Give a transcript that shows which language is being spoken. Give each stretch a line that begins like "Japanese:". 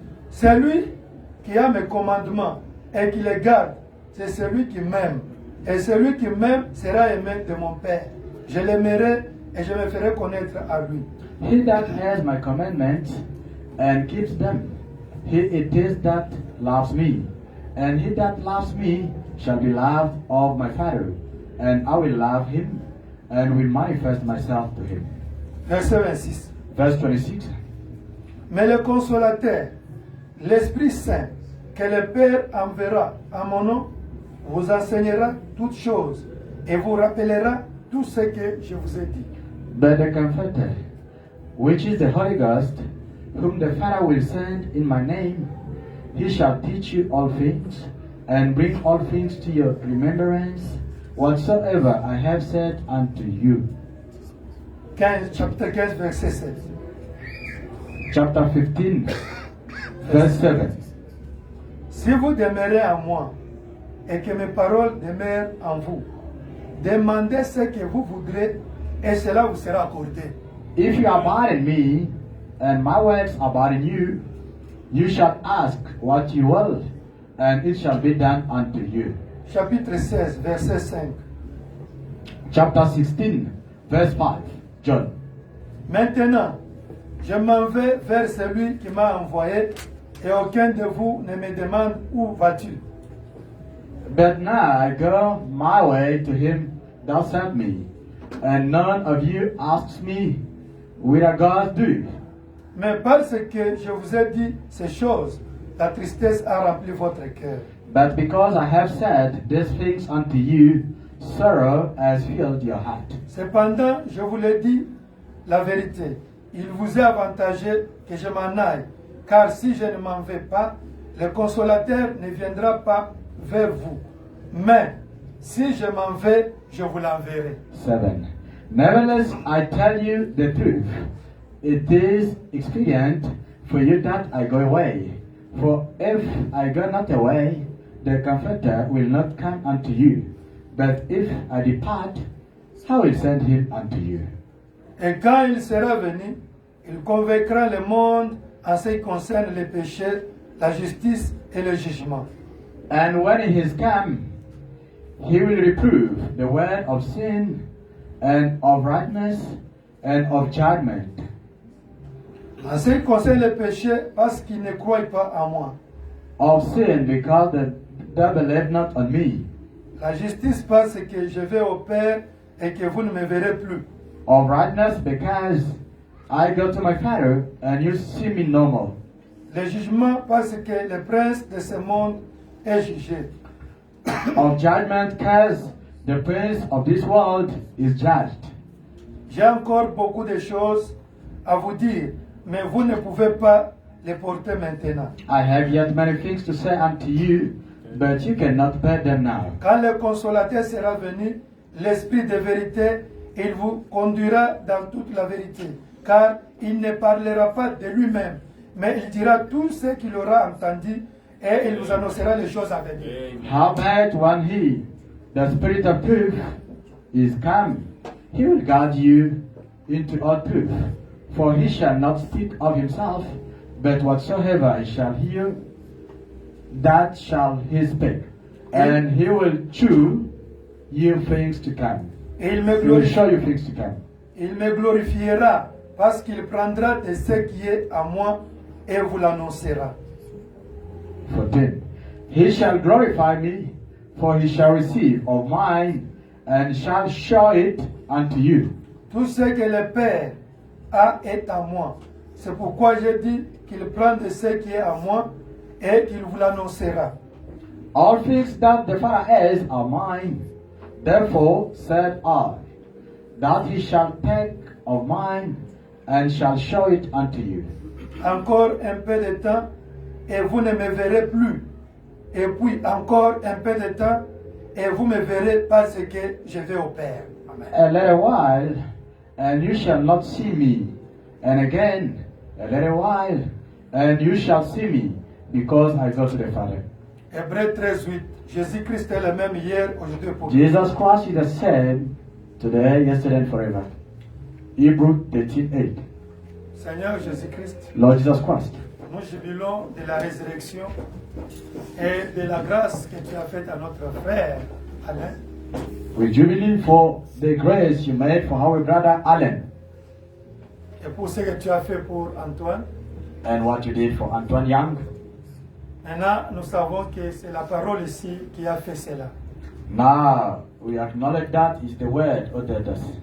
French: Celui qui a mes commandements et qui les garde, c'est celui qui m'aime. Et celui qui m'aime sera aimé de mon Père. Je l'aimerai et je me ferai connaître à lui.
English: He that has my commandments and keeps them, he it is that loves me. And he that loves me shall be loved of my Father, and I will love him, and will manifest myself to him.
French: Verset 26.
English: Verse 26.
French: Mais le consolateur, l'Esprit Saint, que le Père enverra à mon nom, vous enseignera toutes choses et vous rappellera tout ce que je vous ai dit.
English: But the Comforter, which is the Holy Ghost, whom the Father will send in my name, he shall teach you all things, and bring all things to your remembrance, whatsoever I have said unto you.
French: Chapitre 15, verset 7.
English: Chapter 15, verse 7.
French: Si vous demeurez en moi et que mes paroles demeurent en vous, demandez ce que vous voudrez et cela vous sera accordé.
English: If you abide in me, and my words abide in you, you shall ask what you will, and it shall be done unto you.
French: Chapitre 16, verset 5.
English: Chapter 16, verse 5. John.
French: Maintenant, je m'en vais vers celui qui m'a envoyé et aucun de vous ne me demande où vas-tu.
English: But now I go my way to him that sent me, and none of you asks me, whither goes do?
French: Mais parce que je vous ai dit ces choses, la tristesse a rempli votre cœur.
English: But because I have said these things unto you, sorrow has filled your heart.
French: Cependant, je vous le dis la vérité. Il vous est avantageux que je m'en aille, car si je ne m'en vais pas, le consolateur ne viendra pas vers vous. Mais si je m'en vais, je vous l'enverrai. 7.
English: Nevertheless, I tell you the truth. It is expedient for you that I go away. For if I go not away, the Comforter will not come unto you. But if I depart, I will send him unto you.
French: Et quand il sera venu, il convaincra le monde en ce qui concerne les péchés, la justice et le jugement.
English: And when he is come, he will reprove the word of sin, and of righteousness, and of judgment.
French: En ce qui concerne les péchés, parce qu'ils ne croient pas en moi.
English: Of sin, because they believe not on me.
French: La justice, parce que je vais au Père et que vous ne me verrez plus.
English: Of righteousness, because I go to my Father, and you see me no more.
French: Le jugement, parce que le prince de ce monde est jugé.
English: Of judgment, because the prince of this world is judged.
French: J'ai encore beaucoup de choses à vous dire, mais vous ne pouvez pas les porter maintenant.
English: I have yet many things to say unto you, but you cannot bear them now.
French: Quand le consolateur sera venu, l'Esprit de vérité, il vous conduira dans toute la vérité, car il ne parlera pas de lui-même, mais il dira tout ce qu'il aura entendu et il vous annoncera les choses à venir.
English: Howbeit when he, the Spirit of truth, is come, he will guide you into all truth. For he shall not speak of himself, but whatsoever he shall hear, that shall he speak. And he will show you things to come.
French: Et il me
English: He will show
French: glorifiera,
English: you things to come.
French: il me glorifiera parce qu'il prendra de ce qui est à moi et vous l'annoncera. 14.
English: He shall glorify me, for he shall receive of mine, and shall show it unto you.
French: Tout ce que le Père a est à moi. C'est pourquoi je dis qu'il prend de ce qui est à moi et qu'il vous l'annoncera.
English: All things that the Father has are mine. Therefore said I, that he shall take of mine, and shall show it unto you.
French: Encore un peu de temps et vous ne me verrez plus. Et puis encore un peu de temps et vous me verrez parce que je vais au Père. Amen.
English: A little while, and you shall not see me. And again, a little while, and you shall see me, because I go to the Father.
French: Hébreux 13:8. Jésus-Christ est le même hier, aujourd'hui et pour
English: Jesus Christ is the same today, yesterday, and forever. Hebrew 13:8.
French: Seigneur Jésus-Christ,
English: Lord Jesus Christ,
French: nous jubilons de la résurrection et de la grâce que tu as faite à notre frère Alain.
English: we jubilee for the grace you made for our brother Alan,
French: Et pour ce que tu as fait pour Antoine.
English: and what you did for Antoine Young.
French: Maintenant, nous savons que c'est la parole ici qui a fait cela.
English: Now we acknowledge that is the word uttered us.